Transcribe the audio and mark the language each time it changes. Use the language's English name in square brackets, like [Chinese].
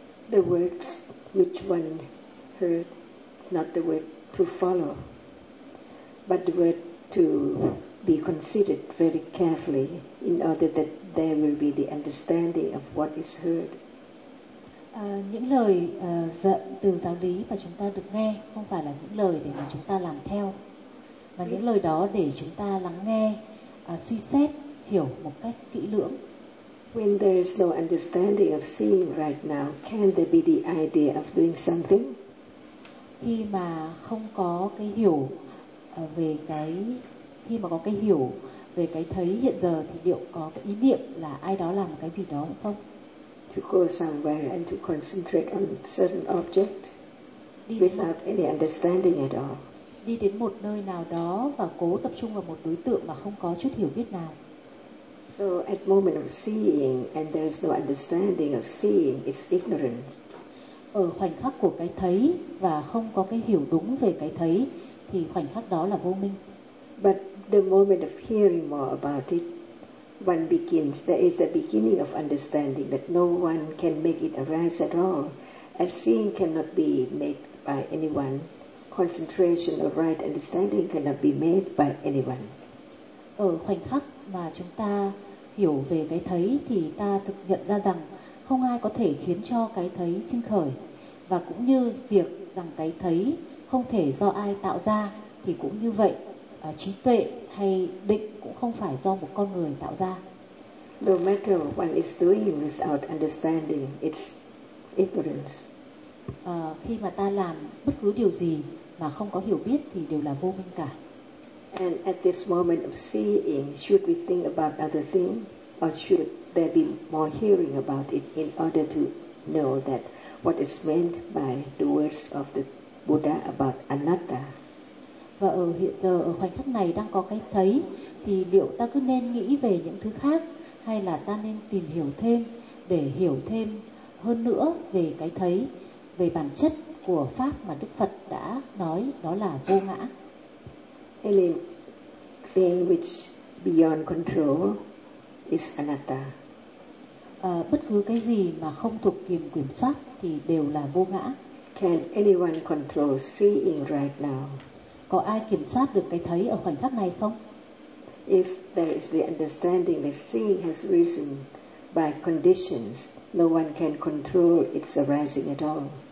[English] The words which one heard is not the word to follow, but the word to be considered very carefully in order that there will be the understanding of what is heard. [Vietnamese] Những lời dẫn từ giáo lý mà chúng ta được nghe không phải là những lời để mà chúng ta làm theo, mà những lời đó để chúng ta lắng nghe, suy xét, hiểu một cách kỹ lưỡng. [English] When there is no understanding of seeing right now, can there be the idea of doing something? [Vietnamese] Khi mà không có cái hiểu về cái khi mà có cái hiểu về cái thấy hiện giờ thì liệu có cái ý niệm là ai đó làm cái gì đó không? [English] To go somewhere and to concentrate on certain object without any understanding at all. [Vietnamese] Đi đến một nơi nào đó và cố tập trung vào một đối tượng mà không có chút hiểu biết nào. [English] So at moment of seeing and there is no understanding of seeing, it's ignorant. [Vietnamese] Ở khoảnh khắc của cái thấy và không có cái hiểu đúng về cái thấy thì khoảnh khắc đó là vô minh. [English] But the moment of hearing more about it, one begins, there is a beginning of understanding that no one can make it arise at all. As seeing cannot be made by anyone, concentration of right understanding cannot be made by anyone. [Vietnamese] Ở khoảnh khắc mà chúng ta hiểu về cái thấy thì ta thực nhận ra rằng không ai có thể khiến cho cái thấy sinh khởi, và cũng như việc rằng cái thấy không thể do ai tạo ra thì cũng như vậy, trí tuệ hay định cũng không phải do một con người tạo ra. [English] No matter what one is doing without understanding, it's ignorance. [Vietnamese] Khi mà ta làm bất cứ điều gì mà không có hiểu biết thì đều là vô minh cả. [English] And at this moment of seeing, should we think about other things, or should there be more hearing about it in order to know that what is meant by the words of the Buddha about anatta? [Vietnamese] Và ở hiện giờ ở khoảnh khắc này đang có cái thấy, thì liệu ta cứ nên nghĩ về những thứ khác, hay là ta nên tìm hiểu thêm để hiểu thêm hơn nữa về cái thấy, về bản chất của pháp mà Đức Phật đã nói đó là vô ngã. [English] Any thing which beyond control is anatta. [Vietnamese] Bất cứ cái gì mà không thuộc quyền kiểm soát thì đều là vô ngã. [English] Can anyone control seeing right now? [Vietnamese] Có ai kiểm soát được cái thấy ở khoảnh khắc này không? [English] If there is the understanding that seeing has risen by conditions, no one can control its arising at all.